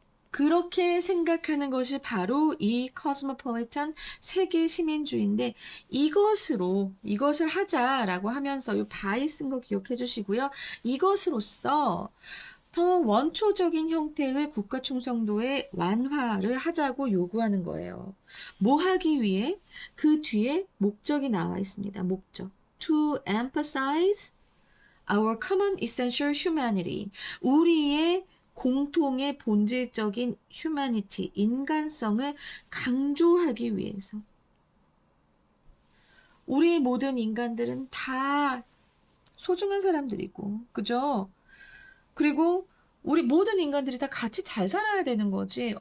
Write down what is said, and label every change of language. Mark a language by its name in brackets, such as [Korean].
[Korean] 그렇게 생각하는 것이 바로 이 코스모폴리탄 세계 시민주의인데 이것을 하자라고 하면서 이 바이 쓴 거 기억해 주시고요. 이것으로써 더 원초적인 형태의 국가 충성도의 완화를 하자고 요구하는 거예요. 뭐 하기 위해? 그 뒤에 목적이 나와 있습니다. 목적. [English] To emphasize our common essential humanity. [Korean] 우리의 공통의 본질적인 humanity, 인간성을 강조하기 위해서. 우리 모든 인간들은 다 소중한 사람들이고, 그죠? 그리고 우리 모든 인간들이 다 같이 잘 살아야 되는 거지.